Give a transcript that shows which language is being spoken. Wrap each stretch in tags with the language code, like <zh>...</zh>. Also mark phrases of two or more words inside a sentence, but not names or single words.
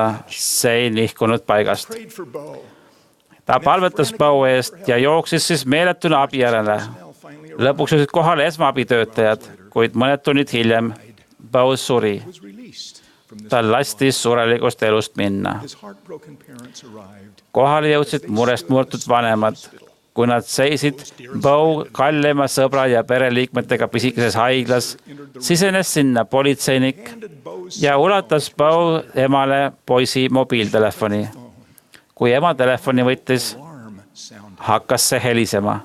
<et>See ei nihkunud paigast. Ta palvetas Bill eest ja jooksis siis meeletuna abi järele. Lõpuks olid kohale esmaabitöötajad, kuid mõned tunnid hiljem Bill suri. tal lasti surelikust elust minna.</et> <en>His heartbroken parents arrived.</en> <et>Kohale jõudsid murest murtud vanemad. Kui nad seisid Bo kallima sõbra ja pereliikmetega pisikeses haiglas, sisenes sinna politseinik ja ulatas Bo emale poisi mobiiltelefoni. Kui ema telefoni võttis, hakkas see helisema.</et>